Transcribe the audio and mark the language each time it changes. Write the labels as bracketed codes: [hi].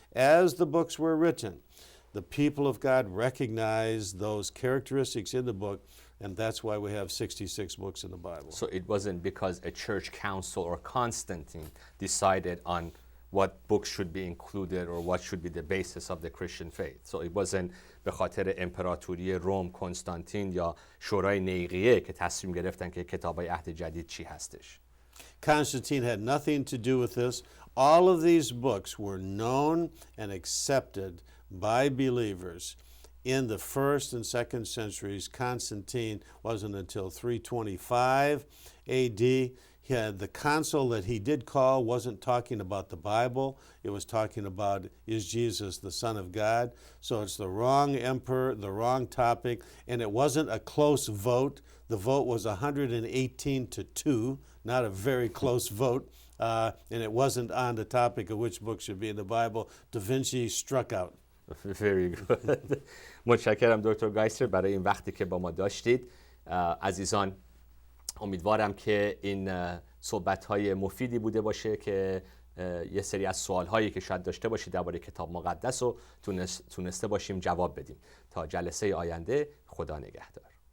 [en] As the books were written, the people of God recognized those characteristics in the book, and that's why we have 66 books in the Bible. So it wasn't because a church council or Constantine decided on what books should be included or what should be the basis of the Christian faith. So it wasn't [fa] به خاطر امپراتوری روم کنستانتین یا شورای نیقیه که تصمیم گرفتن که کتابای عهد جدید چی هستش. [en] Constantine had nothing to do with this. All of these books were known and accepted by believers in the 1st and 2nd centuries. Constantine wasn't until 325 AD. He had the council that he did call wasn't talking about the Bible. It was talking about, is Jesus the Son of God? So it's the wrong emperor, the wrong topic, and it wasn't a close vote. The vote was 118-2, not a very close vote, and it wasn't on the topic of which book should be in the Bible. Da Vinci struck out. Very good. [fa] متشکرم دکتر گایسلر برای این وقتی که با ما داشتید. عزیزان، امیدوارم که این صحبت‌های مفیدی بوده باشه که یه سری از سوال‌هایی که شاید داشته باشید درباره کتاب مقدس رو تونسته باشیم جواب بدیم. تا جلسه آینده، خدا نگهدار.